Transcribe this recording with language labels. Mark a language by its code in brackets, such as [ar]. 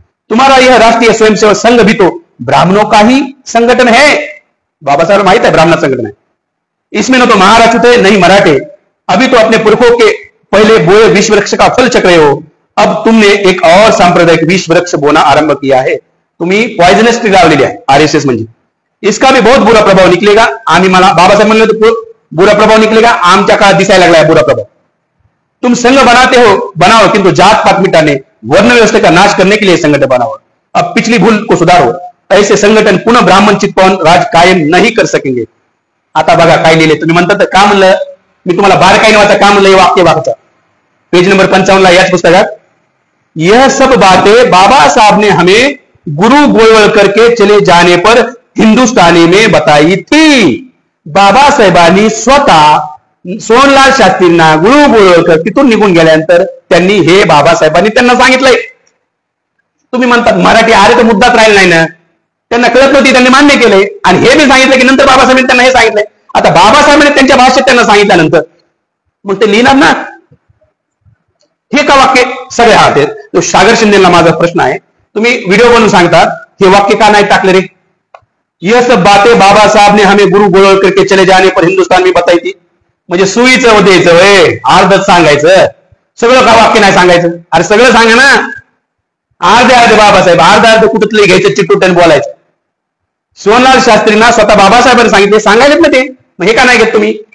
[hi] तुम्हारा यह राष्ट्रीय स्वयंसेवक संघ भी तो ब्राह्मणों का ही संगठन है. बाबासाहेब माहित है ब्राह्मण संगठन है. इसमें न तो महाराष्ट्र थे नहीं मराठे. अभी तो अपने पुरखों के पहले बोए विश्व वृक्ष का फल चख रहे हो. अब तुमने एक और सांप्रदायिक विश्व वृक्ष बोना आरंभ किया है. [mr] तुम्ही पॉइजनस ट्री लावलेली आहे आरएसएस म्हणजे. [hi] इसका भी बहुत बुरा प्रभाव निकलेगा. [mr] आम्ही मला बाबासाहेब म्हणले [hi] तो बुरा प्रभाव निकलेगा. [mr] आमच्या काळात दिसायला लागला है बुरा प्रभाव. [hi] तुम संघ बनाते हो बनाओ, किंतु जात पात मिटाने वर्ण व्यवस्था का नाश करने के लिए संगठन बनाओ. अब पिछली भूल को सुधारो. ऐसे संगठन पुनः ब्राह्मण चित्पावन राज कायम नहीं कर सकेंगे. [mr] आता बघा काय लिहिले. तुम्ही म्हणतात का म्हणलं, मी तुम्हाला बारकाईने वाचा का म्हणलं हे वाक्य वाचा. पेज नंबर 55 ला याच पुस्तकात, [hi] यह सब बातें बाबा साहब ने हमें गुरु गोळवळकर के चले जाने पर हिंदुस्तानी में बताई थी. [mr] बाबासाहेबांनी स्वतः सोहनलाल शास्त्रींना गुरु गोळवळकर तिथून निघून गेल्यानंतर त्यांनी हे बाबासाहेबांनी त्यांना सांगितलंय. तुम्ही म्हणतात मराठी अरे तो मुद्दाच राहिला नाही ना, त्यांना कळत नव्हती, त्यांनी मान्य केलंय आणि हे मी सांगितलं की नंतर बाबासाहेबांनी त्यांना हे सांगितलंय. आता बाबासाहेबांनी त्यांच्या भाषेत त्यांना सांगितल्यानंतर मग ते लिहिणार ना. हे का वाक्य सगळे हात आहेत. तो सागर शिंदेला माझा प्रश्न आहे, तुम्ही व्हिडिओ बनवून सांगतात हे वाक्य का नाही टाकले रे. [hi] यह सब बातें बाबा साहब ने हमें गुरु गोळवळकर के चले जाने पर हिंदुस्तान में बताई थी. [mr] म्हणजे सुईचं द्यायचं वय अर्धच सांगायचं, सगळं का वाक्य नाही सांगायचं. अरे सगळं सांगा ना. अर्धे बाबासाहेब अर्ध कुठतले घ्यायचं चिटूटन बोलायचं. सोहनलाल शास्त्रींना स्वतः बाबासाहेबांनी सांगितले, सांगायलेत ना ते, मग हे का नाही घेत तुम्ही.